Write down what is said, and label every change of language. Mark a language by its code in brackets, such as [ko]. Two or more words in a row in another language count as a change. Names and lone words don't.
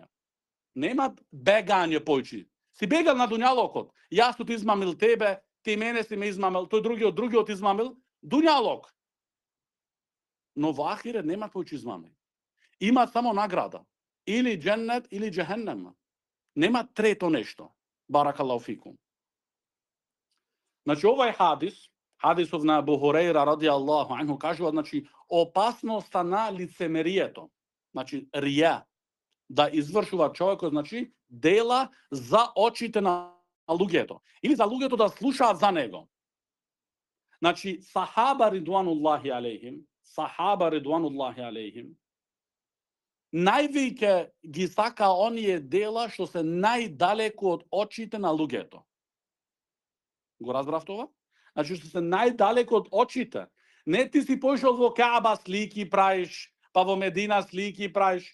[mk] Нема бегање појчи. Си бегал на дуњалокот. Јас ти измамил тебе, ти мене си ме измамил, тој другиот измамил, дуњалок. Но во ахирет нема појчи измами. Има само награда. Или џеннет, или џехеннем. Нема трето нешто. [ar] بارك الله فيكم. [mk] Значи, овој хадисов на Абу Хурейра [ar] رضي الله عنه [mk] кажува, значи, опасноста на лицемерието. Значи, рија. Да извршува човекот, значи, дела за очите на луѓето. Или за луѓето да слушаат за него. Значи, [ar] صحابة رضوان الله عليهم, [mk] највеќе ги сака оние дела што се најдалеку од очите на луѓето. Го разбрав това? Значи, што се најдалеку од очите. Не ти си пошол во Кааба слики праиш, па во Медина слики праиш.